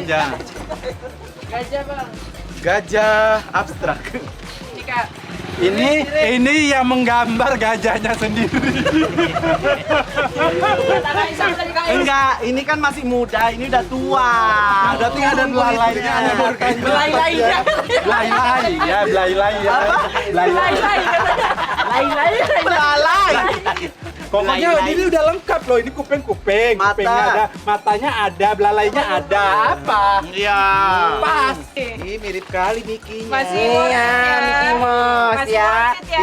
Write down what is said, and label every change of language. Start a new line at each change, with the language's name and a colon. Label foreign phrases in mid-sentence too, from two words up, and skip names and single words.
Indonesian: Gajah, Bang. Gajah abstrak. Ini, Kak. Ini yang menggambar gajahnya sendiri. Enggak, ini kan masih muda, ini udah tua. Berarti ada belalainya. Belai-lainya. Belai-lai ya, belai-lai ya. Belai-lai. Belalai. Pokoknya ini udah lengkap loh. Ini kuping-kuping, Mata. kupingnya ada, matanya ada, belalainya ada. Apa? Iya. Pas. Ini mirip kali Mickey-nya. Masih Iya, Mickey Mouse Masih ya.
English: worth it ya.